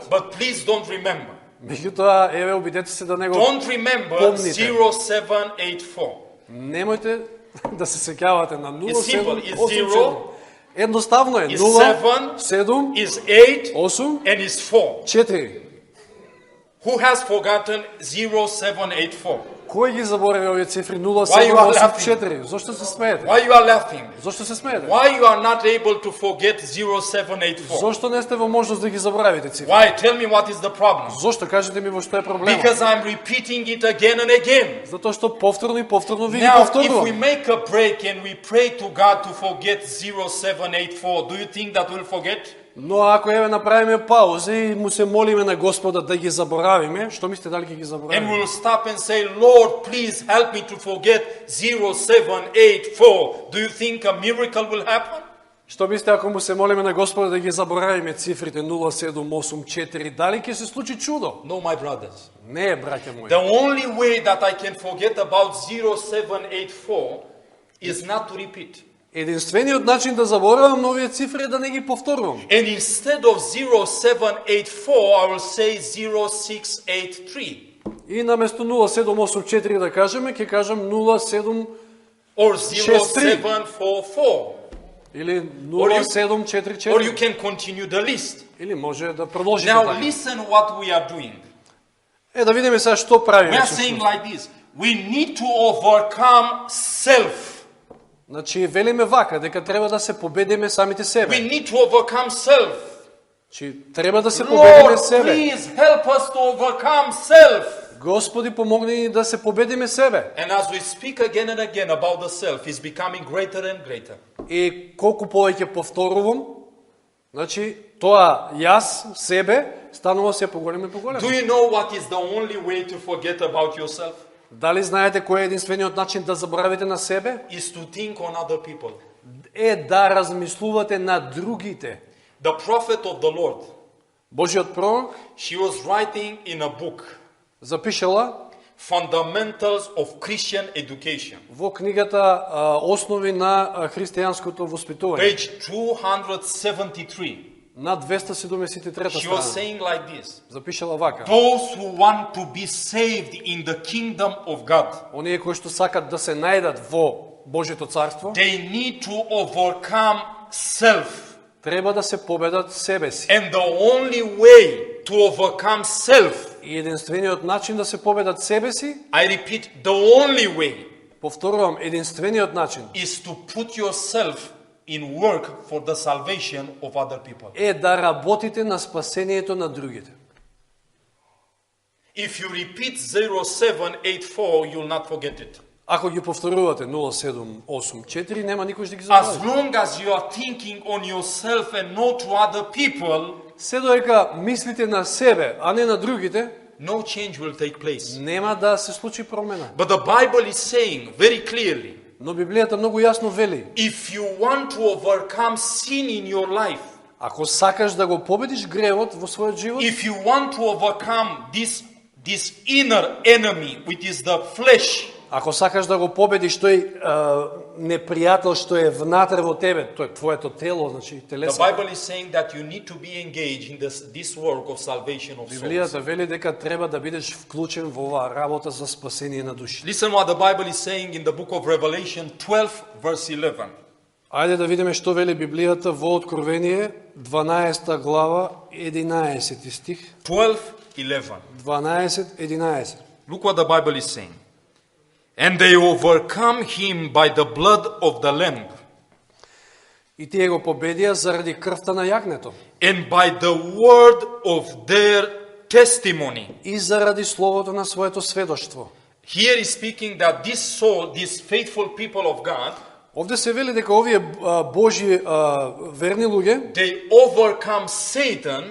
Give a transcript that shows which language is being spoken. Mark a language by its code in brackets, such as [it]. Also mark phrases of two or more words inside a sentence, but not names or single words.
[en] but please don't remember. [mk] меѓутоа еве обидете се да не го [en] Don't remember [mk] помните. 0784. Немојте да се сеќавате на [en] It's simple. It's 0784. 0, [mk] Едноставно е [en] is 0 7, 7 is 8, 8 and is 4. 4. Who has forgotten 0784? [mk] Кој ги заборави овие цифри [en] Why you are 0784? [mk] Зошто се смеете? [en] Why you are laughing? [mk] Зошто се смеете? [en] Why you are not able to forget 0784? [mk] Зошто не сте во можност да ги заборавите цифри? [en] Why? Tell me what is the problem. [mk] Зошто? Кажете ми во што е проблемот? [en] Because I'm repeating it again and again. [mk] Затоа што повторно и повторно ви ги [en] Now, if we [mk] повторувам. [en] make a break and we pray to God to forget 0784, do you think that we'll forget? [mk] Но ако еве направиме пауза и му се молиме на Господа да ги заборавиме, што мислите дали ќе ги [en] And [mk] заборавиме? [en] we'll stop and say, Lord, please help me to forget 0784. Do you think a miracle will happen? [mk] Што мислите ако му се молиме на Господа да ги заборавиме цифрите 0784, дали ќе се случи чудо? [en] No, my brothers. [mk] Не е, браќа мои. [en] The only way that I can forget about 0784 is not to repeat. [mk] Единствениот начин да заборавам новите цифри е да не ги повторувам. [en] And instead of 0784, I will say 0683 [mk] И наместо 0784 да кажеме, ќе кажам 07 [en] or 0744. [mk] или [en] Or you [mk] 0744. [en] can continue the list. [mk] Или може да продолжите [en] Now [mk] така. [en] listen what we are doing. [mk] Да видиме сега што [en] We [mk] правиме. [en] are [mk] всушност. [en] saying like this. We need to overcome self. [mk] Значи велиме вака дека треба да се победиме самите [en] We [mk] себе. [en] need to overcome self. [mk] Значи треба да се победиме [en] Lord, [mk] себе. [en] please help us to overcome self. [mk] Господи, помогни ни да се победиме себе. [en] And as we speak again and again about the self, it's becoming greater and greater. [mk] И колку повеќе повторувам, значи тоа јас себе станува се поголем и поголем. [en] Do you know what is the only way to forget about yourself? [mk] Дали знаете кој е единствениот начин да заборавите на себе? [en] Is to think on other people. [mk] Е да размислувате на другите. [en] The prophet of the Lord, [mk] Божиот пророк [en] she was writing in a book, [mk] запишала [en] Fundamentals of Christian Education, [mk] во книгата Основи на христијанското воспитување, [en] page 273. [mk] на 273 [en] She was [mk] страна. [en] saying like this. [mk] Запишала вака: [en] Those who want to be saved in the kingdom of God, [mk] оние кои што сакат да се најдат во Божјото царство, [en] they need to overcome self. [mk] треба да се победат себе си. [en] And the only way to overcome self, [mk] И единствениот начин да се победат себе си, [en] I repeat, the only way [mk] повторувам, единствениот начин [en] is to put yourself in work for the salvation of other people. [mk] е да работите на спасението на другите. [en] If you repeat 0784, you'll not forget it. [mk] Ако ги повторувате 0784, нема никош да ги [en] As [mk] забравите. [en] long as you are thinking on yourself and not to other people, [mk] Се додека мислите на себе, а не на другите, [en] no change will take place. [mk] нема да се случи промена. [en] But the Bible is saying very clearly, [mk] Но Библијата многу јасно вели: [en] if you want to overcome sin in your life, [mk] ако сакаш да го победиш гревот во својот живот, [en] if you want to overcome this inner enemy, which is the flesh, [mk] Ако сакаш да го победиш тој непријател што е внатре во тебе, тоа е твоето тело, значи [en] the [mk] телесо. [en] Bible is saying that you need to be engaged in this work of salvation of souls. [mk] Библијата вели дека треба да бидеш вклучен во оваа работа за спасение на души. [en] Listen what the Bible is saying in the book of Revelation 12, verse 11. [mk] Ајде да видиме што вели Библијата во Откровение 12 глава 11 стих. 12:11. 12:11. [en] Look what the Bible is saying. And they overcome him by the blood of the Lamb [mk] И тие го победија заради крвта на јагнето [en] and by the word of their testimony. [mk] и заради словото на своето сведоштво. [en] Here is speaking that this soul, these faithful people of God, [mk] Овде се вели дека овие Божји верни луѓе [en] they overcome Satan